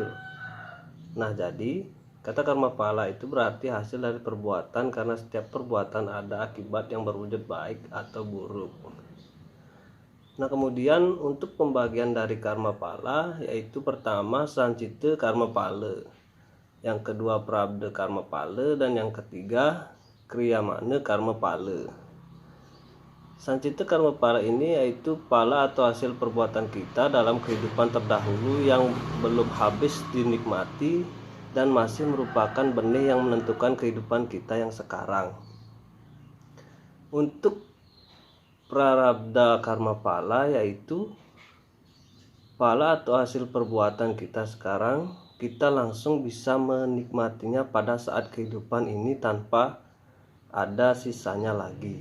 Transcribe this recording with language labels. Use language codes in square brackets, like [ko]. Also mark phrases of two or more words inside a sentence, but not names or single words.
[id] Nah, jadi kata karma pala itu berarti hasil dari perbuatan karena setiap perbuatan ada akibat yang berwujud baik atau buruk. Nah, kemudian untuk pembagian dari karma pala yaitu pertama sancita karma pala, yang kedua prabda karma pala, dan yang ketiga kriyamana karma pala. Sancita karma pala ini yaitu pala atau hasil perbuatan kita dalam kehidupan terdahulu yang belum habis dinikmati dan masih merupakan benih yang menentukan kehidupan kita yang sekarang. Untuk prarabdha karma pala yaitu pala atau hasil perbuatan kita sekarang, kita langsung bisa menikmatinya pada saat kehidupan ini tanpa ada sisanya lagi.